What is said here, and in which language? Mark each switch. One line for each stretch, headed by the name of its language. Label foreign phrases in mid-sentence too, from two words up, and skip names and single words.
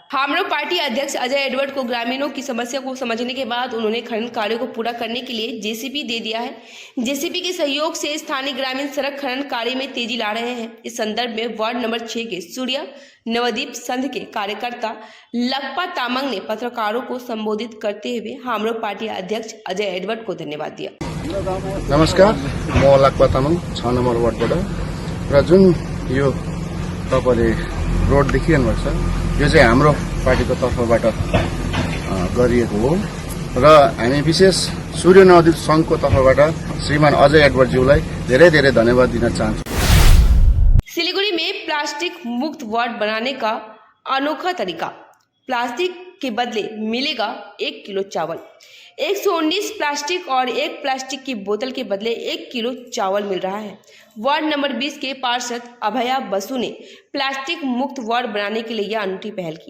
Hindi: हाम्रो पार्टी अध्यक्ष अजय एडवर्ड को ग्रामीणों की समस्या को समझने के बाद उन्होंने खनन कार्य को पूरा करने के लिए जेसीपी दे दिया है। जेसीपी के सहयोग से स्थानीय ग्रामीण सड़क खनन कार्य में तेजी ला रहे हैं। इस संदर्भ में वार्ड नंबर 6 के सूर्य नवद्वीप संघ के कार्यकर्ता लक्पा तामंग ने पत्रकारों को संबोधित करते हुए हाम्रो पार्टी अध्यक्ष अजय एडवर्ड को धन्यवाद दिया।
Nepali: नमस्कार, म लक्पा तामंग 6 नम्बर वार्डबाट। र जुन यो तपाईँले रोड देखिरहनु भएको छ, यो चाहिँ हाम्रो पार्टीको तर्फबाट गरिएको हो र हामी विशेष सूर्य नवद्वीप संघको तर्फबाट श्रीमान अजय एडवर्डज्यूलाई धेरै धेरै धन्यवाद दिन चाहन्छु।
Hindi: सिलीगुड़ी में प्लास्टिक मुक्त वार्ड बनाने का अनोखा तरीका। प्लास्टिक के बदले मिलेगा 1 किलो चावल। 119 प्लास्टिक और 1 प्लास्टिक की बोतल के बदले 1 किलो चावल मिल रहा है। वार्ड नंबर 20 के पार्षद अभया बसु ने प्लास्टिक मुक्त वार्ड बनाने के लिए यह अनूठी पहल की।